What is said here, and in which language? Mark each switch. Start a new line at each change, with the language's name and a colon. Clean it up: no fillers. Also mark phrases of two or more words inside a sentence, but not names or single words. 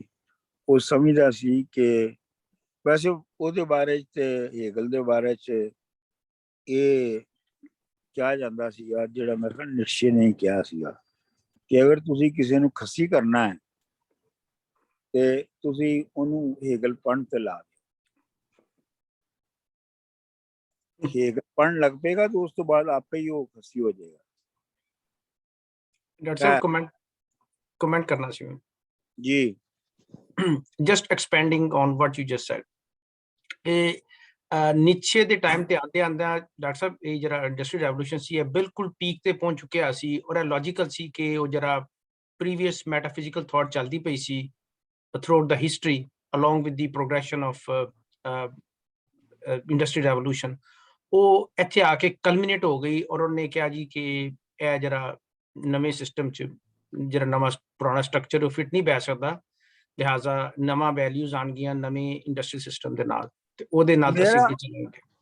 Punjabi: ਉਹ ਸਮਝਦਾ ਸੀ ਕਿ ਵੈਸੇ ਉਹਦੇ ਬਾਰੇ 'ਚ ਤੇ ਹੇਗਲ ਦੇ ਬਾਰੇ 'ਚ ਇਹ ਕਿਹਾ ਜਾਂਦਾ ਸੀਗਾ, ਜਿਹੜਾ ਮੇਰੇ ਖਿਆਲ ਨਿਟਸ਼ੇ ਨੇ ਕਿਹਾ ਸੀਗਾ ਕਿ ਅਗਰ ਤੁਸੀਂ ਕਿਸੇ ਨੂੰ ਖੱਸੀ ਕਰਨਾ ਹੈ ਤੇ ਤੁਸੀਂ ਉਹਨੂੰ ਹੇਗਲ ਪੜ੍ਹਨ ਤੇ ਲਾ ਦਿਓ। ਹੇਗਲ ਪੜ੍ਹਨ ਲੱਗ ਪਏਗਾ ਤਾਂ ਉਸ ਤੋਂ ਬਾਅਦ ਆਪੇ ਹੀ ਉਹ ਖੱਸੀ ਹੋ ਜਾਏਗਾ। ਡਾਕਟਰ ਸਾਹਿਬ comment ਕਰਨਾ ਸੀ ਜੀ।
English: just expanding on what you just said,
Punjabi: ਨੀਚੇ ਦੇ ਟਾਈਮ ਤੇ ਆਂਦੇ ਆਂਦਾ ਡਾਕਟਰ ਸਾਹਿਬ ਇਹ ਜਿਹੜਾ
English: industrial revolution
Punjabi: ਸੀ ਇਹ ਬਿਲਕੁਲ ਪੀਕ ਤੇ ਪਹੁੰਚ ਚੁੱਕਿਆ ਸੀ, ਔਰ ਇਹ ਲੌਜੀਕਲ ਸੀ ਕਿ ਉਹ ਜਿਹੜਾ
English: previous metaphysical thought
Punjabi: ਚੱਲਦੀ ਪਈ ਸੀ
English: throughout the history along with the progression of industrial revolution,
Punjabi: ਉਹ ਇੱਥੇ ਆ ਕੇ ਕਲਮੀਨੇਟ ਹੋ ਗਈ। ਔਰ ਉਹਨੇ ਕਿਹਾ ਜੀ ਕਿ ਇਹ ਜਿਹੜਾ ਨਵੇਂ ਸਿਸਟਮ 'ਚ ਜਿਹੜਾ ਨਵਾਂ ਪੁਰਾਣਾ ਸਟਰਕਚਰ ਉਹ ਫਿੱਟ ਨਹੀਂ ਬੈ ਸਕਦਾ, ਲਿਹਾਜ਼ਾ ਨਵਾਂ ਵੈਲਿਊਜ਼ ਆਉਣਗੀਆਂ ਨਵੇਂ
English: industrial system
Punjabi: ਦੇ ਨਾਲ, ਤੇ ਉਹਦੇ ਨਾਲ ਅਸੀਂ ਅੱਗੇ ਚੱਲਾਂਗੇ।